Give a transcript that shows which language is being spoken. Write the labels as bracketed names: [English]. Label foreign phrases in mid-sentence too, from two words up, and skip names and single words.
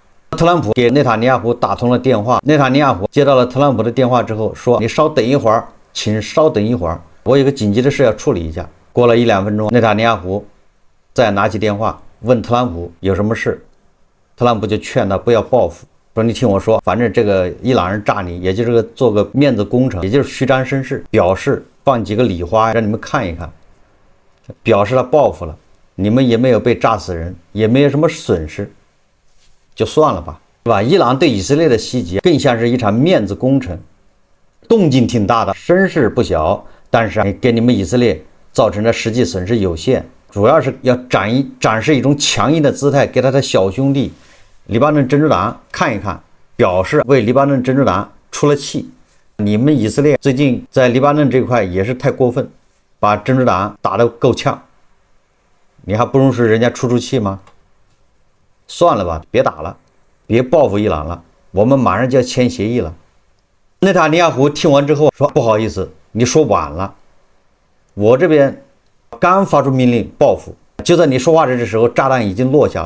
[Chinese] 特朗普給內塔尼亞胡打通了電話，內塔尼亞胡接到了特朗普的電話之後說，你稍等一會兒，請稍等一會兒，我有個緊急的事要處理一下。過了1-2分鐘，內塔尼亞胡再拿起電話問特朗普有什麼事，特朗普就勸他不要報復，說你聽我說，反正這個伊朗人炸你，也就是做個面子工程，也就是虛張聲勢，表示放幾個禮花讓你們看一看，表示他報復了，你們也沒有被炸死人，也沒有什麼損失，就算了吧，是吧？伊朗对以色列的襲擊更像是一場面子工程，動靜挺大的，聲勢不小，但是給你們以色列造成的實際損失有限，主要是要展示一種強硬的姿態，給他的小兄弟黎巴嫩真主黨看一看，表示為黎巴嫩真主黨出了氣。你們以色列最近在黎巴嫩這塊也是太過分， 把真主黨打得夠嗆，你還不容許人家出氣嗎？算了吧，別打了，別報復伊朗了，我們馬上就要簽協議了。內塔尼亞胡聽完之後說：“不好意思，你說晚了，我這邊剛發出命令報復，就在你說話的時候，炸彈已經落下了。”